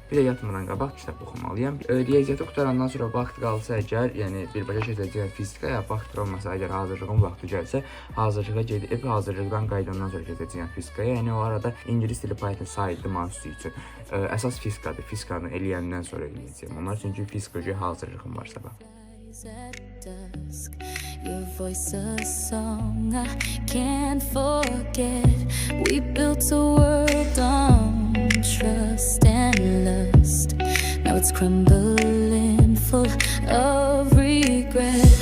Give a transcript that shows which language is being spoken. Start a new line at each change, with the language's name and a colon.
Azerbaijani: Bir də yatmadan qabaq kitab oxumalıyam. Riyaziyyatı qutarandan sonra vaxt qalsa əgər, yəni birbaşa keçəcəyəm fizikaya, vaxt olmasa əgər hazırlığın vaxtı gəlsə, hazırlığa gedib hazırlıqdan qaydandan sonra keçəcəyəm fizikaya. Yəni o arada ingilis dili, Python sayıldı mövzusu üçün. Əsas fizikadır. Fizikanı eləyəndən sonra eləyəcəyəm. Onlar çünki fizikaya hazırlığım var sabah.
English: At dusk, your voice a song I can't forget. We built a world on trust and lust. Now it's crumbling, full of regret.